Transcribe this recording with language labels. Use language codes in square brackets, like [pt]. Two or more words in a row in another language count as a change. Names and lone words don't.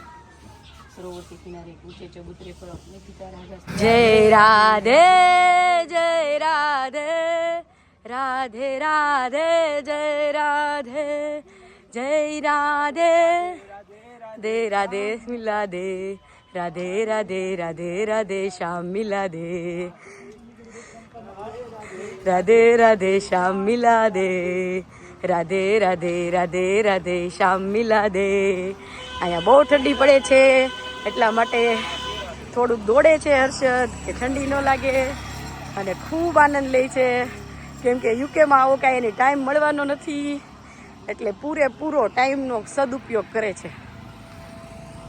[hi] सरोवर के किनारे ऊंचे चबूतरे पर अपने पिता राजा जय राधे राधे राधे जय राधे दे राधे मिला दे राधे राधे राधे राधे श्याम मिला दे राधे राधे श्याम मिला दे राधे राधे राधे राधे श्याम मिला दे. [gu] અહીંયા બહુ ઠંડી પડે છે એટલા માટે થોડુંક દોડે છે હર્ષદ કે ઠંડી ન લાગે અને ખૂબ આનંદ લે છે કેમ કે યુકેમાં આવો કાંઈ એને ટાઈમ મળવાનો નથી એટલે પૂરેપૂરો ટાઈમનો સદુપયોગ કરે છે.